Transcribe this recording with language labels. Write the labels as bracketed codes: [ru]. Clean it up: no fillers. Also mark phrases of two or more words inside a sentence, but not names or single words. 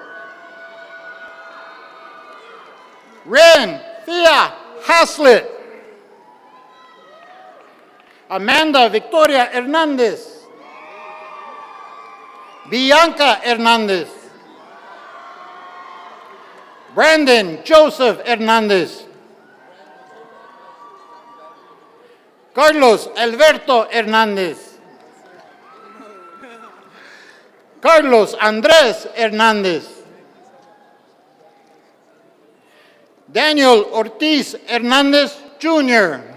[en] Ren Thea Haslett. Amanda Victoria Hernandez. Bianca Hernandez. Brandon Joseph Hernandez. Carlos Alberto Hernandez. Carlos Andrés Hernández. Daniel Ortiz Hernández Jr.